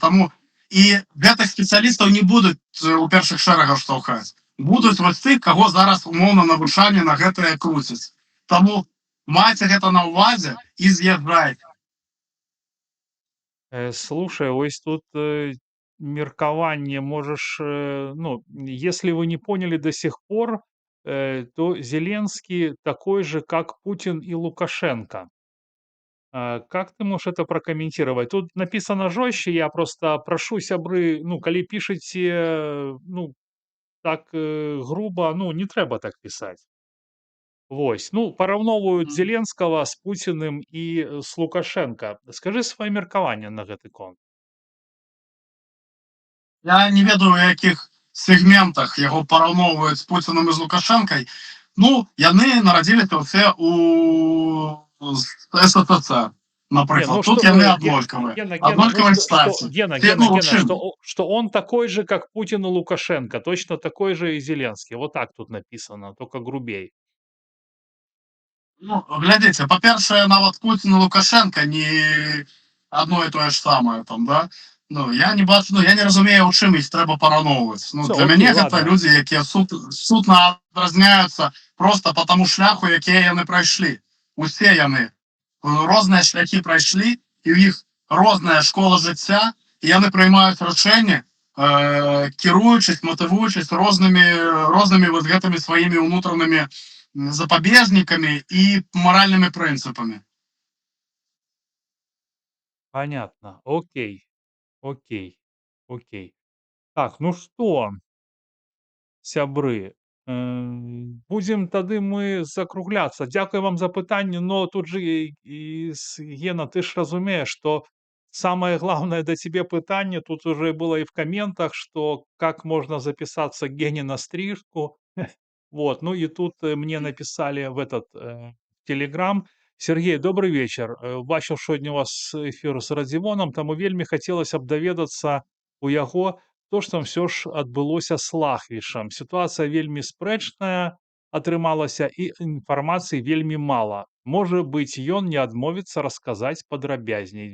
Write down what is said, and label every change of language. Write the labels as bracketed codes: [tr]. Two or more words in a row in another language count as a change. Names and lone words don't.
[be] Таму і гэтых спецыялістаў не будуць у першых шэрагах штовхаць. Будуць вось тых, каго зараз умоўна навучанне на гэтае круціць. Таму майце гэта на ўвазе і з'язджайце. [ru] Слушай, ось тут меркование можешь, если вы не поняли до сих пор, то Зеленский такой же, как Путин и Лукашенко. Как ты можешь это прокомментировать? Тут написано жестче, я просто прошу сябры, калі пишете, так грубо, не треба так писать. [be] Вось, параўноўваюць Зеленскага з Пуціным і з Лукашенко. Скажы сваё меркаванне на гэты конт. Я не ведаю, у якіх сегментах яго параўноўваюць з Пуцінам і з Лукашэнкай. Яны нарадзіліся ўсе у СССР, напрыклад. Тут яны аднолькавыя. Аднолькавай стаці. Гена, [ru] что он такой же, как Путин и Лукашенко. Точно такой же и Зеленский. Вот так тут написано, только грубей. [be] Глядзіце, па-першае, нават Путін і Лукашенко не адно і тое ж самае там, да? Я не бачу, я не разумею, у чым іх трэба параўноўваць. Для мяне гэта людзі, якія сутна адразняюцца проста па таму шляху, якія яны прайшлі. Усе яны розныя шляхі прайшлі, і ў іх розная школа жыцця, і яны прыймаюць рашэнні, кіруючись, матывуючись рознымі вот гэтымі сваімі ўнутранымі запобежниками [ru] и моральными принципами. Понятно. Окей. Так, что, сябры, будем тады мы закругляться. [uk] Дякую вам [be] за пытанне, [ru] но тут же Гена, [be] ты ж разумеешь, [ru] что самое главное до тебе пытанне, тут уже было и в комментах, что как можно записаться к Гене на стрижку. Вот, и тут мне написали в этот Телеграм. Сергей, добрый вечер. [be] Бачыў сёння у вас эфір з Радзівонам, таму вельмі хацелася б даведацца у яго, то, што ўсё ж адбылося з Лахвішам. Сітуацыя вельмі спрэчная атрымалася і інфармацыі вельмі мала. Можа быць, ён не адмовіцца расказаць падрабязней.